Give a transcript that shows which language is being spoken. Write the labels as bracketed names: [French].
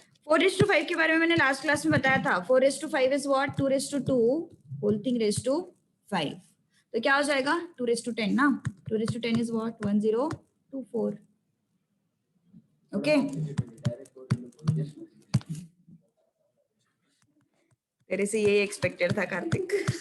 [Hindi] 4 raised to 5 के बारे में मैंने लास्ट क्लास में बताया था. [English] 4 raised to 5 is what 2 raised to 2 whole thing raised to 5. [Hindi] तो क्या हो जाएगा 2 raised to 10 ना. [English] 2 raised to 10 is what 1024. [Hindi] Okay तेरे से यही एक्सपेक्टेड था कार्तिक.